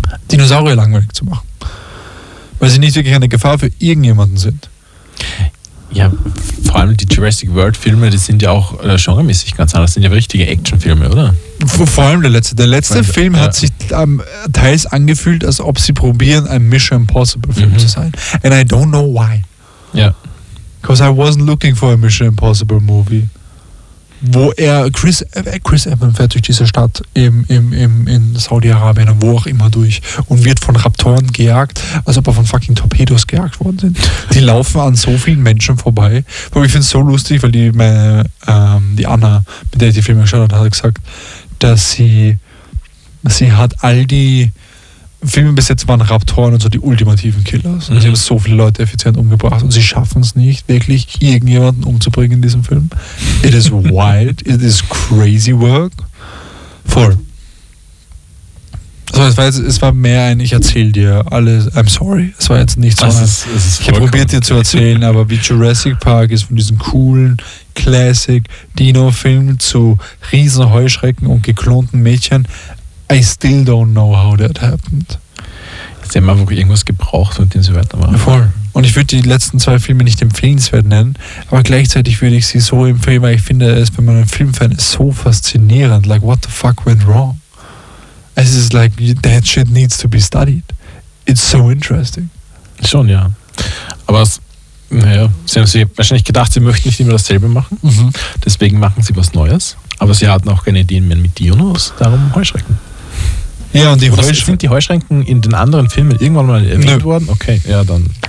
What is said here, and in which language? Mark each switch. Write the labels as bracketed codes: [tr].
[de] Dinosaurier langweilig zu machen. Weil sie nicht wirklich eine Gefahr für irgendjemanden sind. Ja, vor allem die Jurassic World Filme, die sind ja auch genremäßig ganz anders. Das sind ja richtige Actionfilme, oder? Vor allem der letzte. Der letzte Film hat sich teils angefühlt, als ob sie probieren, ein Mission Impossible Film zu sein. [en] And I don't know why. [de] Ja. [en] Because I wasn't looking for a Mission Impossible Movie. [de] Wo er, Chris Evans fährt durch diese Stadt in Saudi-Arabien und wo auch immer durch und wird von Raptoren gejagt, als ob er von fucking Torpedos gejagt worden sind. Die laufen an so vielen Menschen vorbei. Aber ich finde es so lustig, weil die Anna, mit der ich die Filme geschaut habe, hat gesagt, dass sie hat all die Filme bis jetzt waren Raptoren und so die ultimativen Killers. Und sie haben so viele Leute effizient umgebracht und sie schaffen es nicht, wirklich irgendjemanden umzubringen in diesem Film. [en] It is wild. It is crazy work. Voll. [de] So, es war mehr ein, ich erzähle dir alles. [en] I'm sorry. [de] Es war jetzt nicht so. Ich habe probiert, dir zu erzählen, aber wie Jurassic Park ist von diesem coolen Classic-Dino-Film zu riesen Heuschrecken und geklonten Mädchen. [en] I still don't know how that happened. [de] Jetzt haben wir wirklich irgendwas gebraucht und den so weitermachen. Voll. Und ich würde die letzten zwei Filme nicht empfehlenswert nennen, aber gleichzeitig würde ich sie so empfehlen, weil ich finde, es, wenn man ein Filmfan ist, so faszinierend. [en] Like, what the fuck went wrong? [de] Es ist [en] like, that shit needs to be studied. It's so interesting. [de] Schon, ja. Aber sie haben sich wahrscheinlich gedacht, sie möchten nicht immer dasselbe machen. Mhm. Deswegen machen sie was Neues. Aber sie hatten auch keine Ideen mehr mit Dinos, darum Heuschrecken. Ja, und die Heuschrecken. Sind die Heuschrecken in den anderen Filmen irgendwann mal erwähnt worden? Okay, ja, dann.